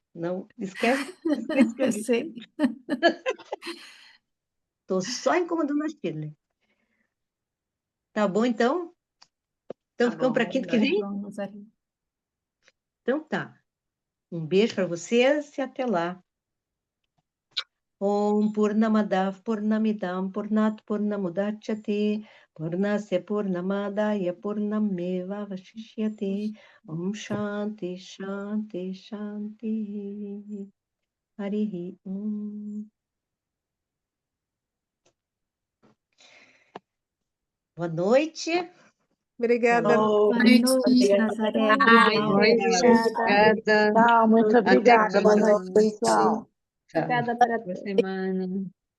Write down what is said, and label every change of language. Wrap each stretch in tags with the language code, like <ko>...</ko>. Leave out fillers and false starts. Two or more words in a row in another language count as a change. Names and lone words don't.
<pt>Não, esquece isso que eu Eu disse. sei. Estou só incomodando a Shirley. Tá bom, então? Então, Tá ficamos para bom, quinta que Tá vem? bom, Nazaré. Então tá. Um beijo para vocês e até lá.</pt> <sa>Om Purnamadav Purnamidam Purnat Purnamudachyate Purnasya Purnamadaya Purnameva Vashishyate Om Shanti Shanti Shanti Harihi Om.</sa> <pt>Boa noite. Obrigada. Falou. Boa noite, Nazaré. Obrigada. Obrigada. Tchau, muito Até a obrigada. Boa próxima. noite, pessoal. Tchau. Obrigada para Boa semana.</pt>